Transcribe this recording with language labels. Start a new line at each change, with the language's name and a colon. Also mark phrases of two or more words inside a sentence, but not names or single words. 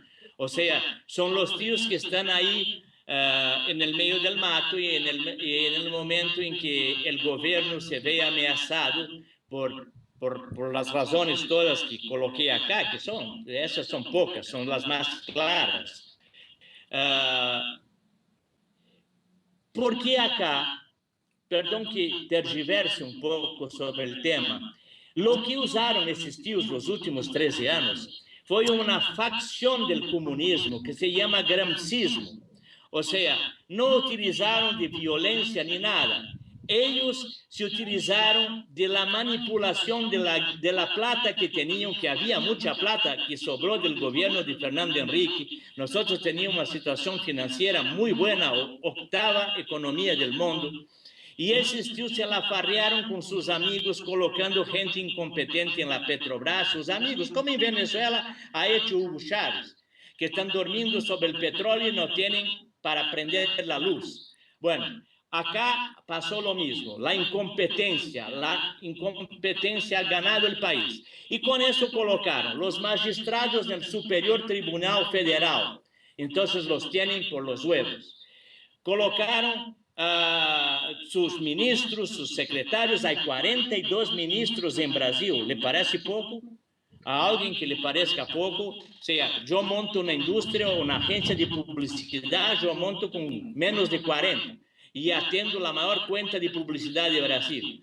Spanish: O sea, son los tíos que están ahí en el medio del mato y en el momento en que el gobierno se ve amenazado por las razones todas que coloqué acá, que esas son pocas, son las más claras. ¿Por qué acá? Perdón que tergiverse un poco sobre el tema. Lo que usaron
Portuguese: esses tios los últimos 13 anos foi uma facção do comunismo que se chama gramscismo. Ou seja, não utilizaram de violência nem nada. Eles se utilizaram
Spanish: de la
Portuguese: manipulação
Spanish: de la
Portuguese: plata que tinham, que havia muita plata que sobrou do governo de Fernando Henrique. Nós teníamos uma situação financeira muito boa, octava economia do mundo. E esses tios se lafarrearam com seus amigos, colocando gente incompetente na Petrobras, seus amigos, como em Venezuela
Spanish: ha hecho
Portuguese: Hugo Chávez, que estão dormindo sobre o petróleo e não têm para prender a luz. Bueno, acá passou o mesmo, a incompetência
Spanish: ha ganado
Portuguese: o país. E com isso colocaram os magistrados no Superior Tribunal Federal, então
Spanish: los tienen por los huevos.
Portuguese: Colocaram sus ministros, sus secretários, há 42 ministros em Brasil.
Spanish: ¿Le parece pouco?
Portuguese: A alguém que lhe pareça pouco, seja, eu monto uma indústria ou uma agência de publicidade, eu monto com menos de 40 e atendo a maior conta de publicidade do Brasil.